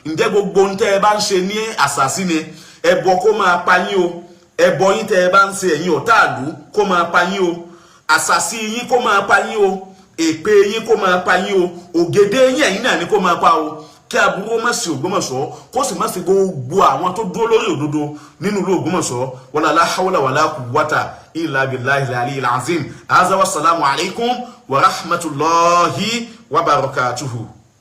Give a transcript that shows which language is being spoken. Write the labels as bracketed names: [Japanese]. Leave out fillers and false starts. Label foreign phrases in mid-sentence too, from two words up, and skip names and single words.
[Yoruba] ǹjẹ́ gbogbo ń tẹ́ ẹ bá ń ṣe ní àṣàsí ni ẹbọ kó máa pa yín o ẹbọ yín tẹ́ ẹ bá ń ṣe ẹ̀yin ọ̀tá ìlú kó máa pa yín o àṣàsí yín kó máa pa yín o èpè yín kó máa pa yín o ògèdè yín ẹ̀yin náà ni kó máa pa o kí aburú má sí Ògbómọ̀ṣọ́ kó sì má sí gbogbo àwọn tó dúró lórí òdodo nínú ìlú Ògbómọ̀ṣọ́ [Arabic] ولا لا حول ولا قوة إلا بالله العلي العظيم. هذا والسلام عليكم ورحمة الله وبركاته.